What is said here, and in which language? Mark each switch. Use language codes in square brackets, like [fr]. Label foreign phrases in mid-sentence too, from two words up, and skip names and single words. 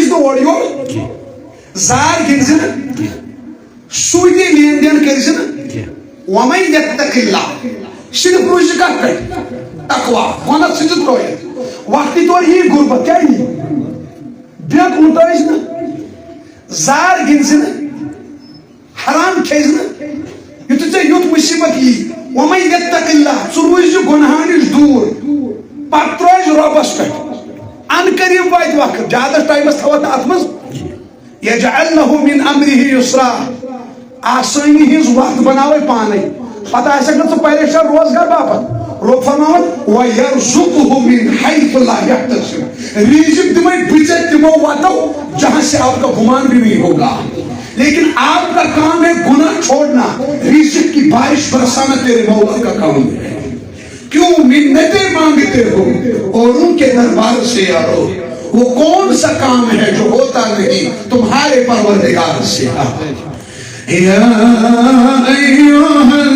[ks] نہٕ اورٕ یورٕ زار گِنٛدزِ نہٕ سوٗدِ لین دین کٔرزِ نہٕ [ar] وَمَن یتق اللہ [ks] صرف روٗزِ کتھ پٮ۪ٹھ تقوا گۄناہ ژھٕنزِ ترٲیِتھ وقتی طور یی غُربت کیٛاہ یی بیٚک لُٹٲیزِ نہٕ زار گِنٛدزِ نہٕ حرام کھیٚزِ نہٕ یُتھُے ژےٚ یُتھ مُصیبت یی [ar] وَمَن یتق اللہ [ks] ژٕ روٗزِ گۄناہو نِش دوٗر پتہٕ ترٲیزِ رۄبس پٮ۪ٹھ ان قریٖب واتہِ وقت زیادس ٹایمس تھاوتھ اتھ منٛز [ar] یجعل له من امره یسرا [ks] آسٲنی ہٕنٛز وتھ بناوے پانے پتہٕ آسٮ۪کھ نہٕ ژٕ پریشان روزگار باپتھ رۄب فرماوان [ar] وَیَرْزُقْهُ مِنْ حَیْثُ لَا یَحْتَسِبُ [ks] رزق دِمے بہٕ ژےٚ تِمو وتو [ur] جہاں سے آپ کا گمان بھی نہیں ہوگا لیکن آپ کا کام ہے گناہ چھوڑنا رزق کی بارش برسانا تیرے مولا کا کام ہے کیوں منتیں مانگتے ہو اور ان کے دربار سے یارو وہ کون سا کام ہے جو ہوتا نہیں تمہارے پروردگار سے یا ایوہ